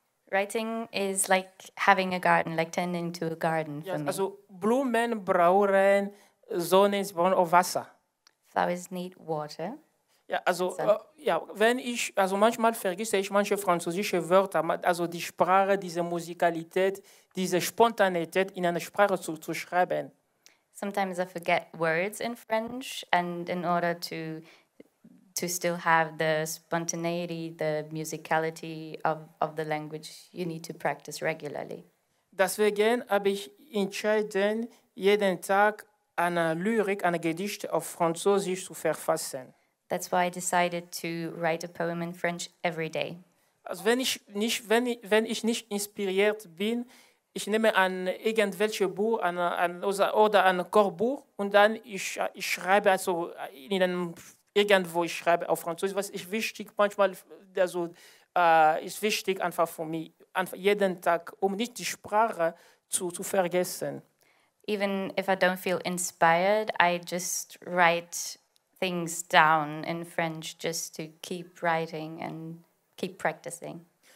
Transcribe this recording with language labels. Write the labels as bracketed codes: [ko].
[en] Writing is like having a garden, like tending to a garden for me. [de] Also Blumen brauchen Sonne, sie brauchen auch Wasser. [en] Flowers need water. [de] Ja, also wenn ich, also manchmal vergesse ich manche französische Wörter, also die Sprache, diese Musikalität, diese Spontanität in einer Sprache zu schreiben. [en] Sometimes I forget words in French, and in order to still have the spontaneity, the musicality of the language, you need to practice regularly. [de] Deswegen habe ich entschieden, jeden Tag eine Lyrik, eine Gedicht auf Französisch zu verfassen. [en] That's why I decided to write a poem in French every day. [de] Also wenn ich nicht inspiriert bin, ich nehme ein irgendwelches Buch oder ein Chorbuch und dann ich schreibe also irgendwo ich schreibe auf Französisch. Was ist wichtig manchmal, also ist wichtig einfach für mich, einfach jeden Tag, um nicht die Sprache zu vergessen. [en] Even if I don't feel inspired, I just write things down in French just to keep writing and keep practicing.